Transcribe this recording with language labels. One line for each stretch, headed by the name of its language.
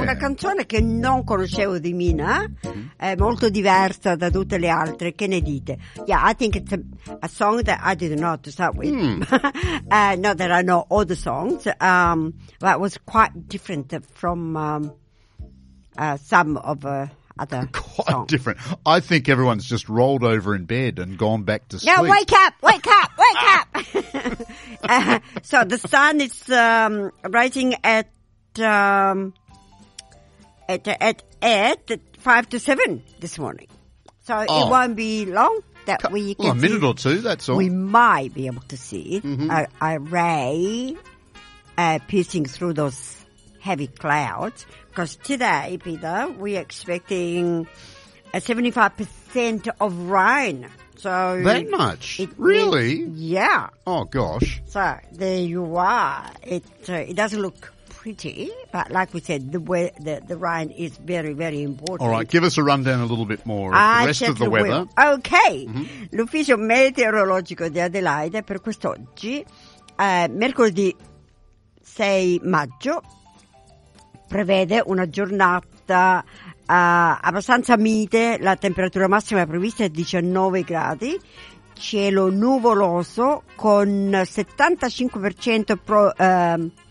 Italian: Una canzone che non conoscevo di Mina, è molto diversa da tutte le altre, che ne dite?
English: Yeah, I think it's a song that I did not start with, not that I know all the songs, but it was quite different from some of... quite song. Different. I think everyone's just rolled over in bed and gone back to sleep. Now wake up, wake up, wake up. So the sun is rising at 5 to 7 this morning. So It won't be long that we can A minute or two, that's all. We might be able to see a ray piercing through those heavy clouds. Because today, Peter, we're expecting a 75% of rain. So that much? Really? Yeah. Oh, gosh. So there you are. It doesn't look pretty, but like we said, the rain is very, very important. All right, give us a rundown a little bit more of the rest of the weather. Okay. Mm-hmm.
Italian: L'ufficio meteorologico di Adelaide per quest'oggi, mercoledì 6 maggio, prevede una giornata abbastanza mite, la temperatura massima prevista è 19 gradi, cielo nuvoloso con 75%